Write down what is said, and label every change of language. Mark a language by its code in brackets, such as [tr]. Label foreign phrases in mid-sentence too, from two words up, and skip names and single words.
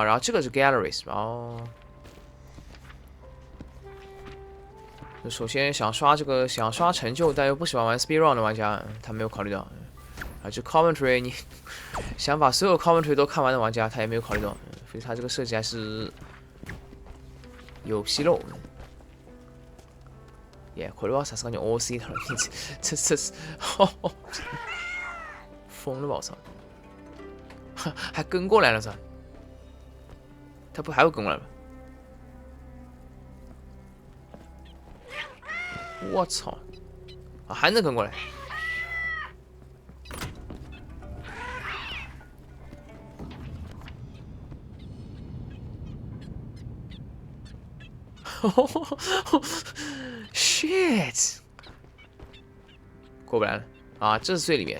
[zh] 然后这个是 Galleries， 然后首先想刷成就，但又不喜欢玩 Speedrun 的玩家，他没有考虑到。啊，这 Commentary 你想把所有 Commentary 都看完的玩家，他也没有考虑到，所以他这个设计还是有纰漏。 [ja] これはさすがに多すぎだろ， [zh] 这是疯了吧！我操，还跟过来了是吧？他不还会跟过来吗？我操！啊，还能跟过来？shit， 过不来了啊！这是最里面。